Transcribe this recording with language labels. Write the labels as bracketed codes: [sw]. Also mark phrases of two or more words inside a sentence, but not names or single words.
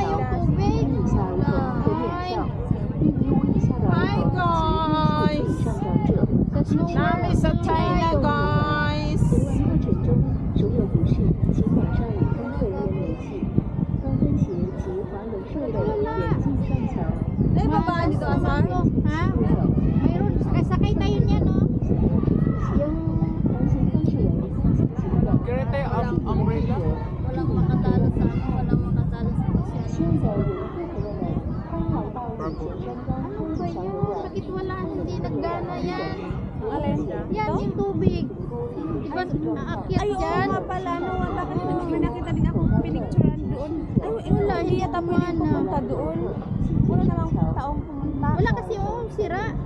[zh] 请以下儿童可免票，并于无以下的儿童及60岁以上长者，请持 [tl] Nami sa China, guys! [zh] 游玩过程中如有不适，请马上与工作人员联系。高跟鞋及滑轮设备严禁上桥。 [tl] Ay, babaan dito, Asar? Ha? Mayroon. Sakay tayo niyan, no? Yung... [zh] 同行方式为单向行走。 [tl] Kaya tayo umbrella. Walang makatalo sa walang makatalo sa [zh] 亲爱的游客朋友们，欢迎来到隐贤山庄 [tl] Ano [zh] 玻 [tl] ba [zh] 璃桥游 [tl] yun? [zh] 玩。 [tl] Bakit wala? Hindi naggana yan. Alin? Yan yung tubig. Di ba aakyat Ay, oo dyan? nga pala, no. Bakit may nakita din ako pinicturean doon? Ay, wala, hindi yata pwede pumunta doon. Wala namang taong pumunta. Wala kasi sira.